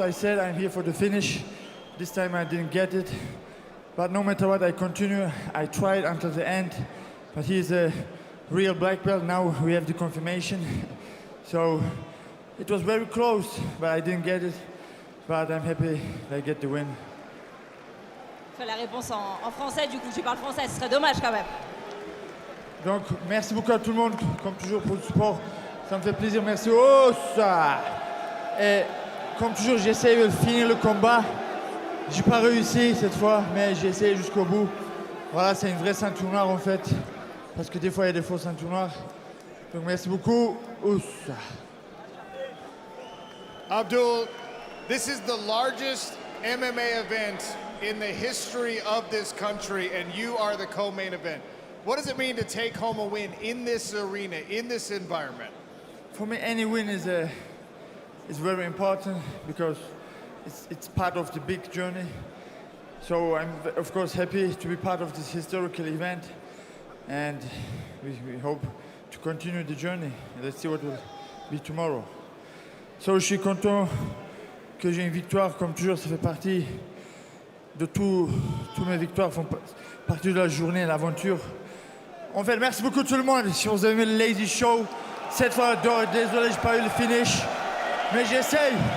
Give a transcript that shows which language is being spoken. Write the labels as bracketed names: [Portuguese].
[English] I said I'm here for the finish. This time I didn't get it. But no matter what, I continue. I tried until the end. But he's a real black belt. Now we have the confirmation. So it was very close, but I didn't get it. But I'm happy I get the win. [French] Fais la réponse en français, du coup tu parles français, ce serait dommage quand même. Donc merci beaucoup à tout le monde, comme toujours pour le support. Ça me fait plaisir, merci. Oh ça! Et comme toujours, j'essaie de finir le combat. J'ai pas réussi cette fois, mais j'ai essayé jusqu'au bout. Voilà, c'est une vraie ceinture noire en fait. Parce que des fois, il y a des fausses ceintures noires. Donc merci beaucoup. Oussa. [English] Abdul, this is the largest MMA event in the history of this country, and you are the co-main event. What does it mean to take home a win in this arena, in this environment? For me, any win is very important because it's part of the big journey. So I'm, of course, happy to be part of this historical event, and we hope to continue the journey. Let's see what will be tomorrow. [French] So je suis content que j'ai une victoire, comme toujours, ça fait partie de toutes mes victoires, font partie de la journée, l'aventure. En fait, merci beaucoup tout le monde. Si vous avez aimé le Lazy Show, cette fois, désolé, j'ai pas eu le finish, mais j'essaye.